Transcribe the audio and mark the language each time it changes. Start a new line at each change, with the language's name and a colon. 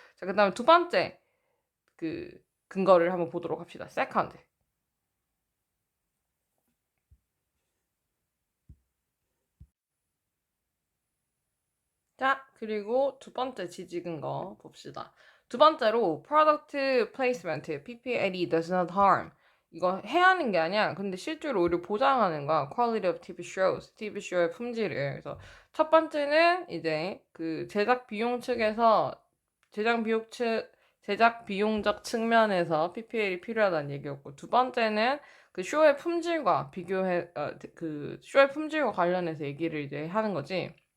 Korean: 자, 그다음에 두 번째 그 근거를 한번 보도록 합시다.
English: second.
Korean: 자, 그리고 두 번째 지지 근거 봅시다. 두 번째로
English: product placement, PPL이 does not harm.
Korean: 이거 해야 하는 게 아니야. 근데 실제로 오히려 보장하는 거야.
English: quality of TV shows,
Korean: TV 쇼의 품질을. 그래서 첫 번째는 이제 그 제작 비용 측에서 제작 비용적 측면에서 PPL이 필요하다는 얘기였고, 두 번째는 그 쇼의 품질과 그 쇼의 품질과 관련해서 얘기를 이제 하는 거지.